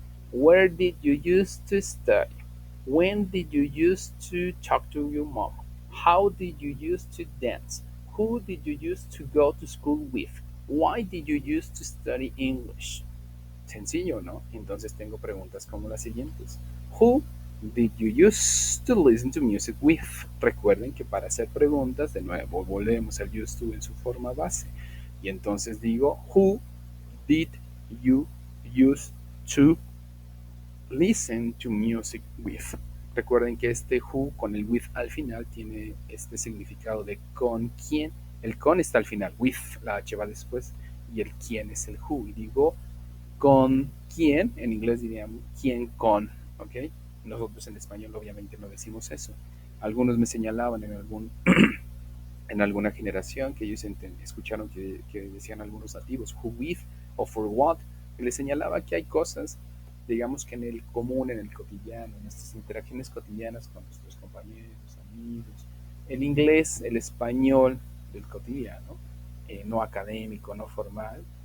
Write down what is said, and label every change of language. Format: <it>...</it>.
<en>Where did you use to study? When did you use to talk to your mom? How did you use to dance? Who did you use to go to school with? Why did you use to study English?</en> <es>Sencillo, ¿no? Entonces tengo preguntas como las siguientes.</es> <en>Who did you use to listen to music with?</en> <es>Recuerden que para hacer preguntas, de nuevo, volvemos al used to en su forma base. Y entonces digo,</es> <en>who did you use to listen to music with?</en> <es>Recuerden que este who con el with al final tiene este significado de con quién. El con está al final, with, la h va después, y el quién es el who. Y digo, con quién, en inglés diríamos quién con, ¿ok? Nosotros en español obviamente no decimos eso. Algunos me señalaban en alguna generación que ellos escucharon que decían algunos nativos, who with o for what, y les señalaba que hay cosas, digamos que en el común, en el cotidiano, en nuestras interacciones cotidianas con nuestros compañeros, amigos, el inglés, el español del cotidiano, no académico, no formal,</es>